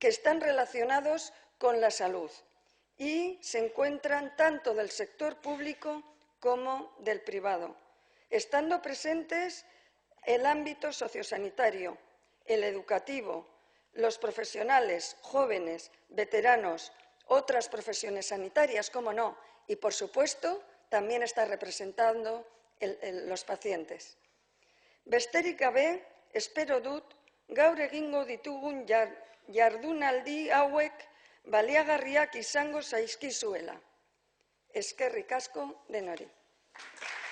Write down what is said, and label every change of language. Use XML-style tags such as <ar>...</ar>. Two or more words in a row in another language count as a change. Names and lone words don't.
<es>relacionados con la salud y se encuentran tanto del sector público como del privado, estando presentes el ámbito sociosanitario, el educativo, los profesionales, jóvenes, veteranos, otras profesiones sanitarias, cómo no, y por supuesto también está representando los pacientes.</es> <eu>Besterik gabe, espero dut, gaur egingo ditugun jardunaldi hauek baliagarriak izango zaizkizuela. Eskerrik asko denoi.</eu>